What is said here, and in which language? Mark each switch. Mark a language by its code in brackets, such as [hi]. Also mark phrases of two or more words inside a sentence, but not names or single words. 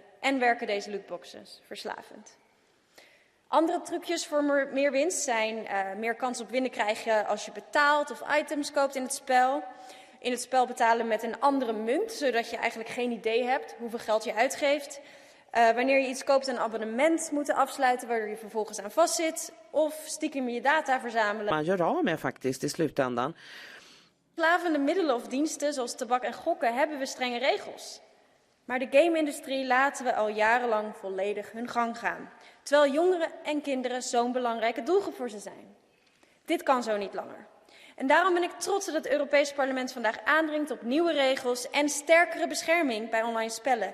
[nl] En werken deze lootboxes verslavend. Andere trucjes voor meer winst zijn meer kans op winnen krijgen als je betaalt of items koopt in het spel. In het spel betalen met een andere munt, zodat je eigenlijk geen idee hebt hoeveel geld je uitgeeft. Wanneer je iets koopt, een abonnement moeten afsluiten, waardoor je vervolgens aan vastzit. Of stiekem je data verzamelen. [sv] Man gör av med faktiskt i slutändan. [nl] Verslavende middelen of diensten, zoals tabak en gokken, hebben we strenge regels. Maar de game-industrie laten we al jarenlang volledig hun gang gaan. Terwijl jongeren en kinderen zo'n belangrijke doelgroep voor ze zijn. Dit kan zo niet langer. En daarom ben ik trots dat het Europees Parlement vandaag aandringt op nieuwe regels en sterkere bescherming bij online spellen.